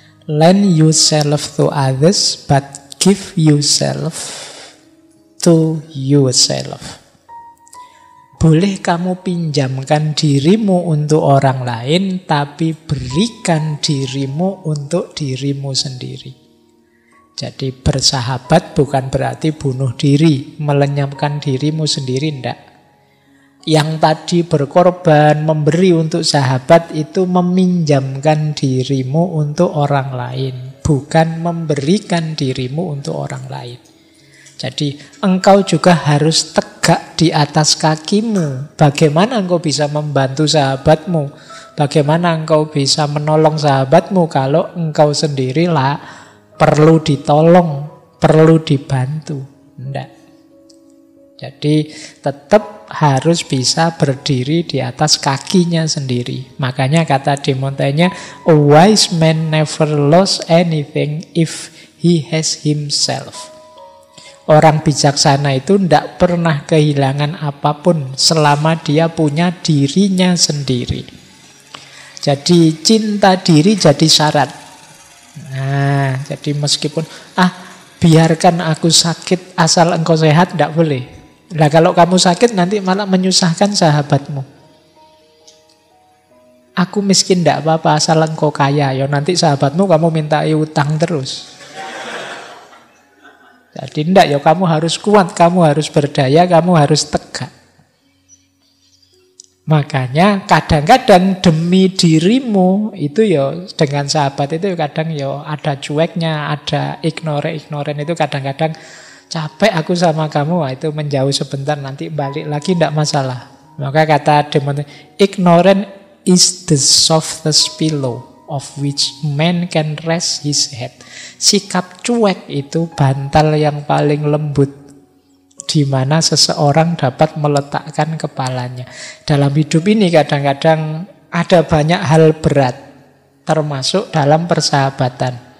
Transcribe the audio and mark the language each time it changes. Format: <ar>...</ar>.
<en>Lend yourself to others, but give yourself to yourself.</en> <id>Boleh kamu pinjamkan dirimu untuk orang lain, tapi berikan dirimu untuk dirimu sendiri. Jadi bersahabat bukan berarti bunuh diri, melenyapkan dirimu sendiri, enggak. Yang tadi berkorban, memberi untuk sahabat itu meminjamkan dirimu untuk orang lain, bukan memberikan dirimu untuk orang lain. Jadi engkau juga harus tegak di atas kakimu. Bagaimana engkau bisa membantu sahabatmu? Bagaimana engkau bisa menolong sahabatmu kalau engkau sendirilah perlu ditolong, perlu dibantu? Enggak. Jadi tetap harus bisa berdiri di atas kakinya sendiri. Makanya kata</id> <en>De Montaigne, a wise man never lost anything if he has himself.</en> <id>Orang bijaksana itu tidak pernah kehilangan apapun selama dia punya dirinya sendiri. Jadi cinta diri jadi syarat. Nah, jadi meskipun biarkan aku sakit asal engkau sehat, tidak boleh. Nah, kalau kamu sakit nanti malah menyusahkan sahabatmu. Aku miskin tidak apa-apa asal engkau kaya. Ya nanti sahabatmu kamu minta utang terus. Jadi tidak, ya kamu harus kuat, kamu harus berdaya, kamu harus tegak. Makanya kadang-kadang demi dirimu itu ya dengan sahabat itu kadang ya ada cueknya, ada ignoren itu kadang-kadang capek aku sama kamu, itu menjauh sebentar nanti balik lagi tidak masalah. Maka kata</id> <en>De Montaigne, ignorant is the softest pillow of which man can rest his head.</en> <id>Sikap cuek itu bantal yang paling lembut di mana seseorang dapat meletakkan kepalanya. Dalam hidup ini kadang-kadang ada banyak hal berat, termasuk dalam persahabatan.</id>